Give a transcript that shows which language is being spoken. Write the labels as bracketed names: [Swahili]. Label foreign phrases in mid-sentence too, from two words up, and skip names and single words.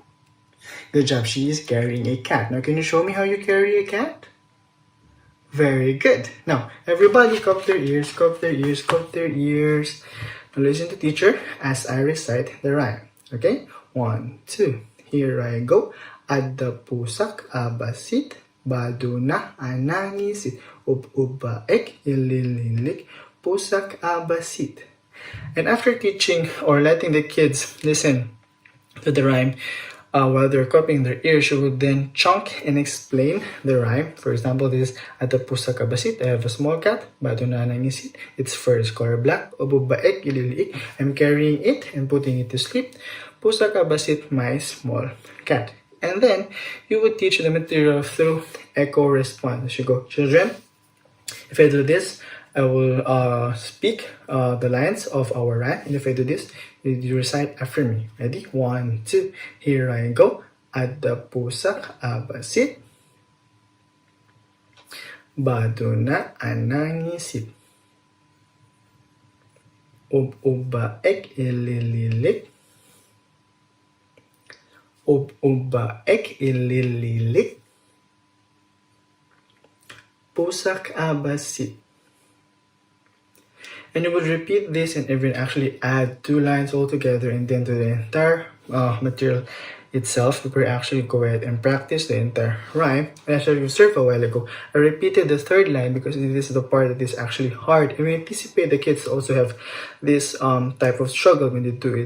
[English] Good job, she is carrying a cat. Now can you show me how you carry a cat? Very good. Now everybody cup their ears, cup their ears, cup their ears. Now listen to teacher as I recite the rhyme. Okay? 1, 2. Here I go. [Iloko] Adda pusak abasit, baduna ananisit, ubaek ilililik, pusak abasit. [English] And after teaching or letting the kids listen to the rhyme while they're cupping their ears, you would then chunk and explain the rhyme. For example, this is [Iloko] Adda pusak abasit. [English] I have a small cat, [Iloko] baduna ananisit. [English] Its fur is color black, [Iloko] ubaek ililiik. [English] I'm carrying it and putting it to sleep. [Iloko] Pusak abasit, [English] my small cat. And then you would teach the material through echo response. You go, children, if I do this, I will speak the lines of our rhyme. And if I do this, you recite after me. Ready? 1, 2. Here I go. [Iloko] Adda pusak abasit, baduna anangisit, ubaek ilililik, ubaek ilililik, pusak abasit. [English] And you would repeat this and even actually add 2 lines all together, and then to the entire material itself, we could actually go ahead and practice the entire rhyme. And as I observed a while ago, I repeated the 3rd line because this is the part that is actually hard, and we anticipate the kids also have this type of struggle when they do it.